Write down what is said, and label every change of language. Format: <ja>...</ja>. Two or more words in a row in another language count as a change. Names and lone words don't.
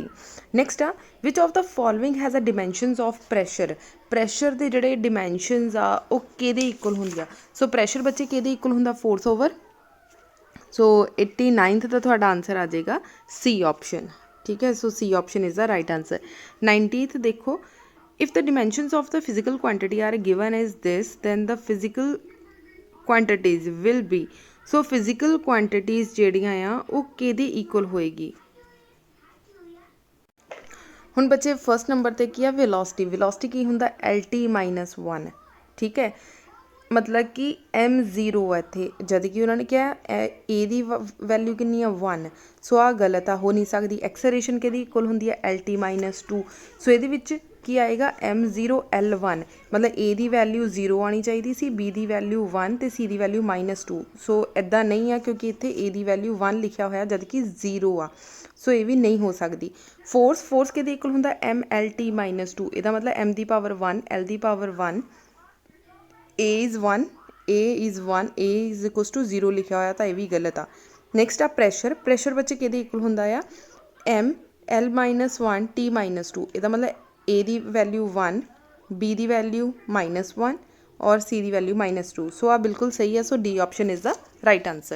<en>ਨੈਕਸਟ ਆ which of the following has a dimensions of pressure.</en> <pa>ਪ੍ਰੈਸ਼ਰ ਦੇ ਜਿਹੜੇ ਡਿਮੈਂਸ਼ਨਸ ਆ ਉਹ ਕਿਹਦੇ ਇਕੁਅਲ ਹੁੰਦੀ ਆ। ਸੋ ਪ੍ਰੈਸ਼ਰ ਬੱਚੇ ਕਿਹਦੇ ਇਕੁਅਲ ਹੁੰਦਾ,</pa> <en>force over.</en> <pa>ਸੋ 89th ਦਾ ਤੁਹਾਡਾ ਆਨਸਰ ਆ ਜਾਏਗਾ C ਆਪਸ਼ਨ। ਠੀਕ ਹੈ,</pa> <en>so C option is the right answer.</en> <pa>90th ਦੇਖੋ,</pa> <en>if the dimensions of the physical quantity are given as this, then the physical quantities will be। so physical quantities</en> <pa>ਜਿਹੜੀਆਂ ਆ ਉਹ ਕਿਹਦੇ ਇਕੁਅਲ ਹੋਏਗੀ। ਹੁਣ ਬੱਚੇ</pa> <en>first number</en> <pa>'ਤੇ ਕੀ ਆ, ਵੈਲੋਸਿਟੀ। ਵੈਲੋਸਿਟੀ ਕੀ ਹੁੰਦਾ, LT-1। ਠੀਕ ਹੈ, ਮਤਲਬ ਕਿ M0 ਹੈ ਇੱਥੇ, ਜਦ ਕਿ ਉਹਨਾਂ ਨੇ ਕਿਹਾ A ਦੀ ਵੈਲਿਊ ਕਿੰਨੀ ਆ 1। ਸੋ ਆਹ ਗਲਤ ਆ, ਹੋ ਨਹੀਂ ਸਕਦੀ। ਐਕਸਲਰੇਸ਼ਨ ਕਿਹਦੀ ਇਕੁਅਲ ਹੁੰਦੀ ਹੈ, LT-2। ਸੋ ਇਹਦੇ ਵਿੱਚ ਕੀ ਆਏਗਾ M0L1, ਮਤਲਬ A ਦੀ ਵੈਲਿਊ 0 ਆਉਣੀ ਚਾਹੀਦੀ ਸੀ, B ਦੀ ਵੈਲਿਊ 1 ਅਤੇ C ਦੀ ਵੈਲਿਊ -2। ਸੋ ਇੱਦਾਂ ਨਹੀਂ ਆ, ਕਿਉਂਕਿ ਇੱਥੇ A ਦੀ ਵੈਲਿਊ 1 ਲਿਖਿਆ ਹੋਇਆ ਜਦ ਕਿ 0 ਆ। ਸੋ ਇਹ ਵੀ ਨਹੀਂ ਹੋ ਸਕਦੀ। ਫੋਰਸ ਕਿਹਦੇ ਇਕੁਅਲ ਹੁੰਦਾ, MLT-2। ਇਹਦਾ ਮਤਲਬ M ਦੀ ਪਾਵਰ 1, L ਦੀ ਪਾਵਰ 1,</pa> <en>A is 1, A is equals to 0</en> <pa>ਲਿਖਿਆ ਹੋਇਆ ਤਾਂ ਇਹ ਵੀ ਗਲਤ ਆ। ਨੈਕਸਟ ਆ ਪ੍ਰੈਸ਼ਰ। ਪ੍ਰੈਸ਼ਰ ਬੱਚੇ ਕਿਹਦੇ ਇਕੁਅਲ ਹੁੰਦਾ ਆ, ML-1 T-2। ਇਹਦਾ ਮਤਲਬ A ਦੀ ਵੈਲਿਊ 1, B ਦੀ ਵੈਲਿਊ -1 ਔਰ C ਦੀ ਵੈਲਿਊ -2। ਸੋ ਆ ਬਿਲਕੁਲ ਸਹੀ ਹੈ।</pa> <en>so D option is the right answer.</en>